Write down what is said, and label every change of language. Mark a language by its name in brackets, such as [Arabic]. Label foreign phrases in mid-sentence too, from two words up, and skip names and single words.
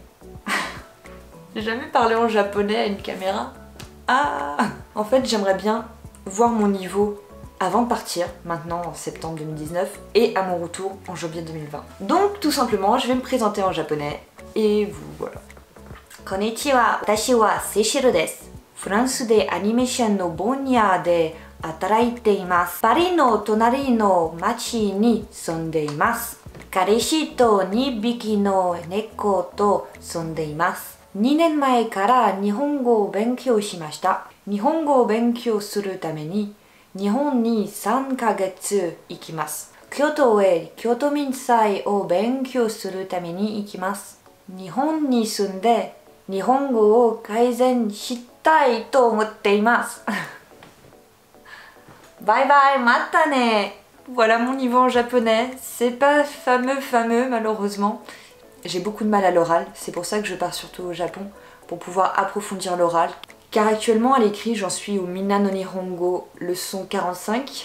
[French] J'ai jamais parlé en japonais à une caméra. Ah! En fait, j'aimerais bien voir mon niveau avant de partir, maintenant en septembre 2019, et à mon retour en janvier 2020. Donc tout simplement, je vais me présenter en japonais, et vous voilà. [Japanese] こんにちは、私はSeishiruです. フランスでアニメーションの分野で働いています。パリの隣の町に住んでいます。彼氏と2匹の猫と住んでいます。2年前から日本語を勉強しました。日本語を勉強するために日本に3ヶ月行きます。京都へ京都民祭を勉強するために行きます。日本に住んで日本語を改善したいと思っています。バイバイ、またね! [French] Voilà mon niveau en japonais. C'est pas fameux malheureusement. J'ai beaucoup de mal à l'oral, c'est pour ça que je pars surtout au Japon, pour pouvoir approfondir l'oral. Car actuellement à l'écrit, j'en suis au Minna no Nihongo leçon 45.